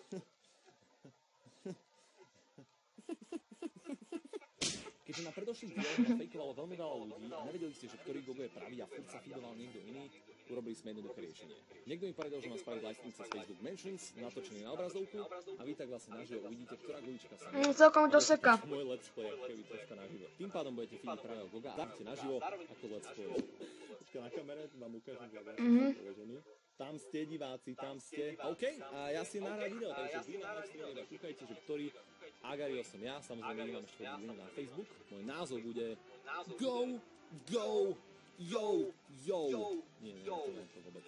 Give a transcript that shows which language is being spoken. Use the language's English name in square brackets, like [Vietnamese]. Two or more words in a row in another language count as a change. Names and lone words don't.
[Slovak] Keďže na predošlých dieloch fejkovalo veľmi veľa ľudí a nevedeli ste, že ktorý Gogo je pravý a furt sa feedoval niekto iný, urobili sme jednoduché riešenie. Niekto mi povedal, že má spraviť livestream cez Facebook Mentions, natočený na obrazovku a vy tak vlastne naživo uvidíte, ktorá gulička sa celkom to seka. Môj [English] let's play, [Slovak] ako keby troška naživo. Tým pádom budete feediť pravého Goga a vidíte naživo ako [English] let's play. [Slovak] Počka na kamere, vám ukážem, že tam ste diváci, tam ste. OK, a ja si nahrám video, takže vy na livestreame kúkajte, že ktorý Agario som ja, samozrejme nemám ešte link na Facebook. Môj názov bude Go Nie, to vôbec.